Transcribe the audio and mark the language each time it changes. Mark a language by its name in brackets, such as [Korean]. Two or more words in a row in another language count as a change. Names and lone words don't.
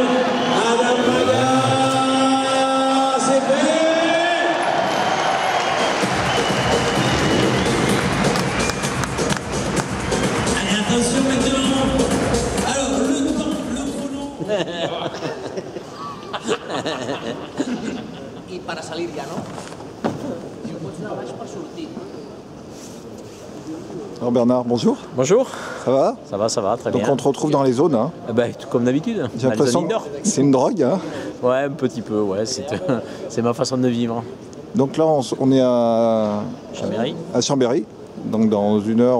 [French] Adam Braga, c'est fait. Allez, attention maintenant. Alors, le temps, le chrono. [Catalan] I [Spanish] para salir [Catalan] ja, no? Si ho pots anar baix per sortir. [French] Alors Bernard, bonjour. Bonjour. Ça va, très bien. bien. Donc on te retrouve dans les zones. Hein. Tout comme d'habitude. J'ai l'impression que c'est une drogue. Hein. Ouais, un petit peu, ouais. C'est ma façon de vivre. Donc là, on est à Chambéry. À Chambéry. Donc dans une heure,